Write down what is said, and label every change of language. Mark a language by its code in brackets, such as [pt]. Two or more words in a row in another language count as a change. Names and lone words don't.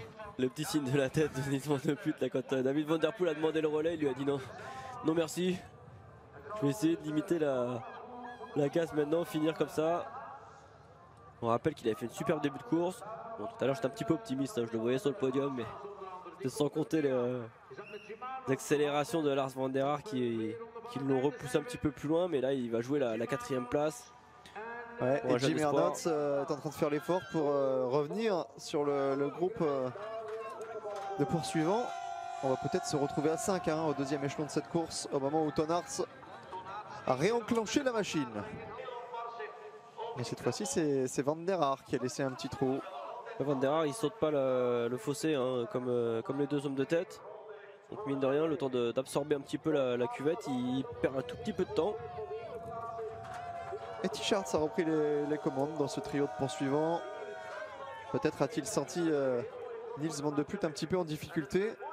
[fr] Le petit signe de la tête de Nils Van de Putte là, quand David Van der Poel a demandé le relais, il lui a dit non merci, je vais essayer de limiter la casse maintenant, finir comme ça. On rappelle qu'il avait fait une superbe début de course. Bon, tout à l'heure j'étais un petit peu optimiste, hein, je le voyais sur le podium, mais c'était sans compter les accélérations de Lars van der Haar qui l'ont repoussé un petit peu plus loin, mais là il va jouer la 4e place. Ouais, et Jim Ernatz est en train de faire l'effort pour revenir sur le groupe de poursuivants. On va peut-être se retrouver à 5 au deuxième échelon de cette course au moment où Toon Aerts a réenclenché la machine. Et cette fois-ci c'est Van der Haar qui a laissé un petit trou. Van der Haar il saute pas le fossé hein, comme les deux hommes de tête. Donc mine de rien, le temps d'absorber un petit peu la cuvette, il perd un tout petit peu de temps. Et Tichardt a repris les commandes dans ce trio de poursuivants. Peut-être a-t-il senti Nils Van de Put un petit peu en difficulté.